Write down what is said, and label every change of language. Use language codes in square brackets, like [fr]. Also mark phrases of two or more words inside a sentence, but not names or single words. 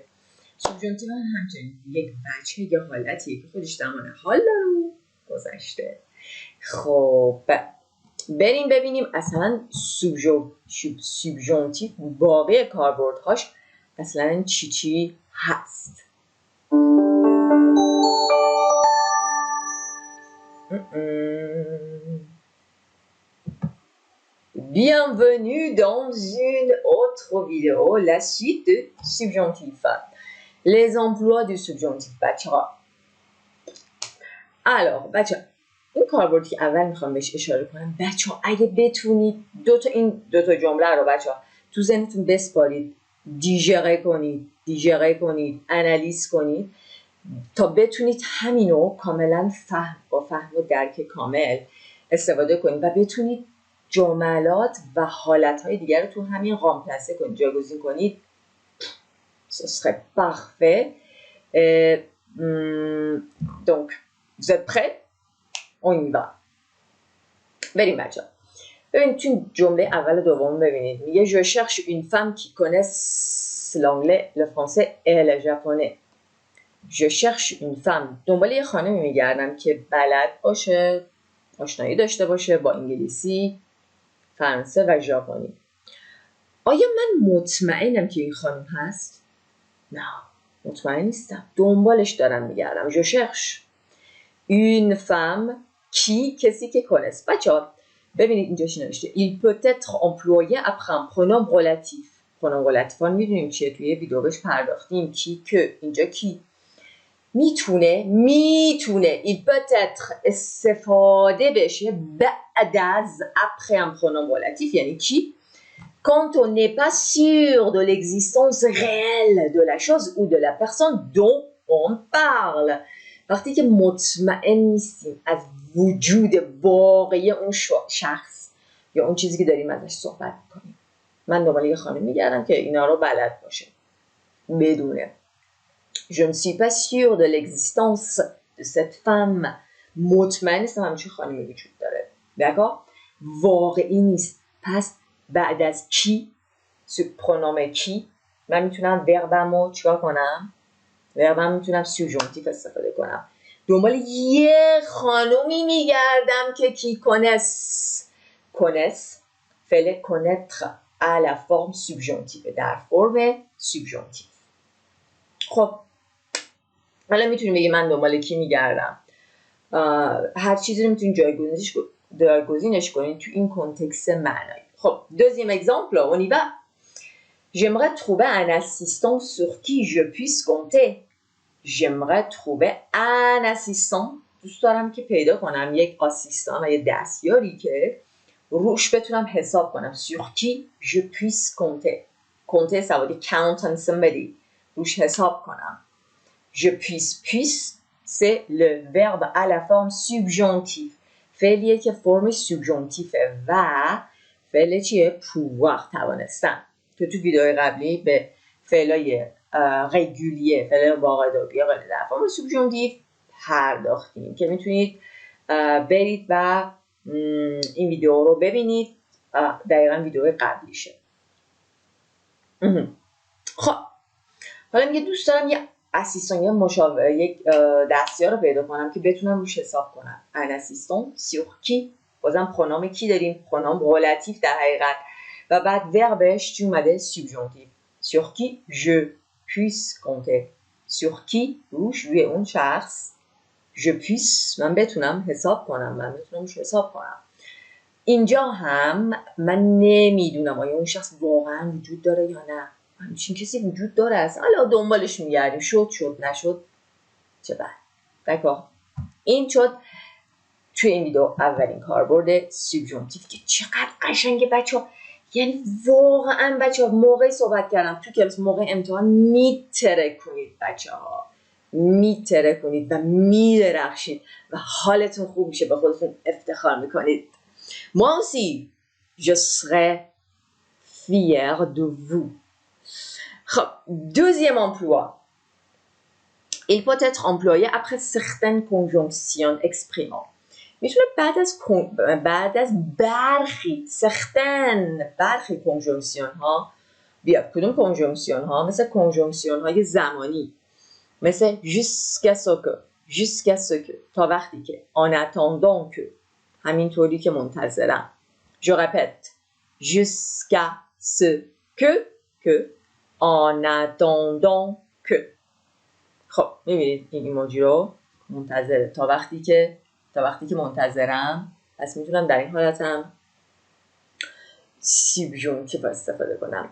[fa] سوبژانتیف هم همچنین یک وجه، یه حالتیه که خودش زمان حال داره و گذشته. خب بریم ببینیم اصلا سوبژانتیف باقی کاربردهاش اصلا چی هست. [fr] Bienvenue dans une autre vidéo, la suite de subjonctif. Les emplois du subjonctif [fa] بچه ها. Alors بچه ها این کاربردی که اول میخوام بهش اشاره کنم، بچه ها اگه بتونید این دوتا جمله رو بچه ها تو ذهنتون بسپارید، دیژره کنید، انالیز کنید تا بتونید همینو کاملا با فهم و درک کامل استفاده کنید و بتونید جملات و حالتهای دیگر رو تو همین رامپلاسه کنید، جایگزین کنید. [fr] Ce serait parfait. Donc, vous êtes prêts? On y va. [fa] بریم بچه ها. ببینید تو جمله اول دوم ببینید میگه [fr] je cherche une femme qui connaisse l'anglais, le français et le japonais. Je cherche une femme. [fa] دنبال یه خانمی میگردم که بلد باشه، آشنایی داشته باشه با انگلیسی، فرانسه و ژاپنی. آیا من مطمئنم که این خانم هست؟ نه، مطمئن نیستم. دنبالش دارم میگردم. [fr] Je cherche une femme qui [fa] کسی که [fr] connaisse. [fa] بچه‌ها ببینید اینجا چی نوشته. [fr] Il peut être employé après un pronom relatif. pronom relatif [fa] ها میدونیم چیه، توی ویدیو بهش پرداختیم. کی که اینجا کی میتونه [fr] il peut être [fa] استفاده بشه بعد از [fr] après un pronom relatif [fa] یعنی کی [fr] quand on n'est pas sûr de l'existence réelle de la chose ou de la personne dont on parle. [fa] وقتی که مطمئن نیستیم از وجود واقعی اون شخص یا اون چیزی که داریم ازش صحبت میکنیم. من دنبال یه خانم میگردم که اینا رو بلد باشه، بدونه. [fr] Je ne suis pas sûre de l'existence de cette femme. [fa] مطمئن نیستم همچین خانمی وجود داره. d'accord؟ واقعی نیست. پس بعد از کی، پرونوم کی، من میتونم وربمو چیکار کنم؟ وربم میتونم سوبژانتیف استفاده کنم. دنبال یه خانومی میگردم که [fr] qui connaisse [fa] فعل [fr] connaître à la forme subjonctive، [fa] در فرم سوبژانتیف. خب حالا میتونیم بگیم من دنبال کی میگردم. هر چیزی رو میتونیم جایگزینش کنید تو این کنتکست معنایی. [fr] خب deuxième exemple, on y va. J'aimerais trouver un assistant sur qui je puisse compter. J'aimerais trouver un assistant. [fa] دوست دارم که پیدا کنم یک آسیستان و یک دستیاری که روش بتونم حساب کنم. [fr] sur qui je puisse compter. compter ça veut dire [en] count on somebody. [fa] روش حساب کنم. [fr] Je puisse c'est le verbe à la forme subjonctive. [fa] فعلیه که فرمش سوبژانتیفه و فعل چیه؟ [fr] pouvoir، توانستن. [fa] که تو ویدیو قبلی به فعلای رگولیه، فعلای واقع‌داری غیر در فرم سوبژانتیو پرداختیم که میتونید برید و این ویدیو رو ببینید، دقیقا ویدیو قبلیشه. خب حالا میگه دوست دارم یه اسیستان یا مشاور، یک دستیار رو پیدا کنم که بتونم روش حساب کنم. [fr] un assistant sur qui, [fa] بازم [fr] pronom qui [fa] داریم، [fr] pronom relatif [fa] در حقیقت، و بعد وربش چی اومده؟ سوبژانتیو. [fr] sur qui je puisse compter، [fa] سور کی روش، روی اون شخص، [fr] je puisse [fa] من بتونم حساب کنم، من بتونم روش حساب کنم. اینجا هم من نمیدونم آیا اون شخص واقعا وجود داره یا نه، همچین کسی وجود داره اصلا، حالا دنبالش میگردیم، شد نشد چه بعد. دکار این شد توی این ویدیو اولین کاربرد سوبژانتیو که چقدر قشنگه بچه ها. یعنی واقعا بچه ها موقعی صحبت کردم تو کلاس، موقع امتحان میتره کنید بچه ها، میتره کنید و میدرخشید و حالتون خوب میشه، به خودتون افتخار میکنید. [fr] Moi aussi, je serai fier de vous. Deuxième emploi. Il peut être employé après certaines conjonctions exprimant. [fa] میتونه بعد از برخی کنجونکسیون ها بیاد. کدوم کنجونکسیون ها؟ مثل کنجونکسیون های زمانی، مثل [fr] jusqu'à ce que [fa] تا وقتی که، [fr] en attendant que [fa] همینطوری که منتظرم. [fr] Je répète jusqu'à ce que en attendant que. [fa] خب میبینید این ایموجی رو، منتظره، تا وقتی که منتظرم، پس میتونم در این حالتم سوبژانتیو استفاده کنم.